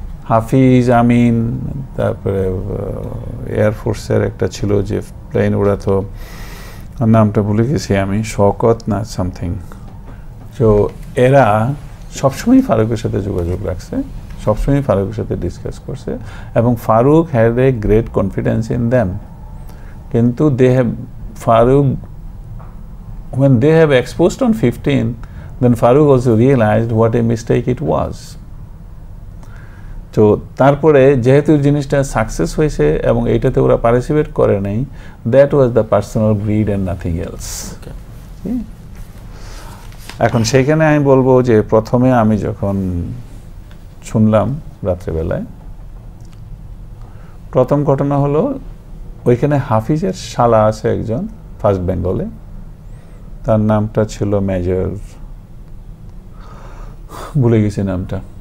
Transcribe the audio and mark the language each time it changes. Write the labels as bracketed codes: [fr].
[bn] হাফিজ, আমিন, তারপরে এয়ারফোর্সের একটা ছিল যে প্লেন ওড়াতো, নামটা ভুলে গেছি আমি, শওকত না সামথিং। তো এরা সবসময় ফারুকের সাথে যোগাযোগ রাখছে, সবসময় ফারুকের সাথে ডিসকাস করছে, এবং [en] Farooq had a great confidence in them. কিন্তু Farooq, when they have exposed on 15, then Farooq also realized what a mistake it was. [bn] তো তারপরে যেহেতু জিনিসটা সাকসেস হয়েছে এবং এইটাতে ওরা পার্টিসিপেট করে নাই, [en] That was the personal greed and nothing else. [bn] এখন সেইখানে আমি বলবো যে প্রথমে আমি যখন শুনলাম রাত্রেবেলায়, প্রথম ঘটনা হলো ওইখানে হাফিজের শালা আছে একজন ফার্স্ট বেঙ্গলে, তার নামটা ছিল মেজর, ভুলে গেছি নামটা।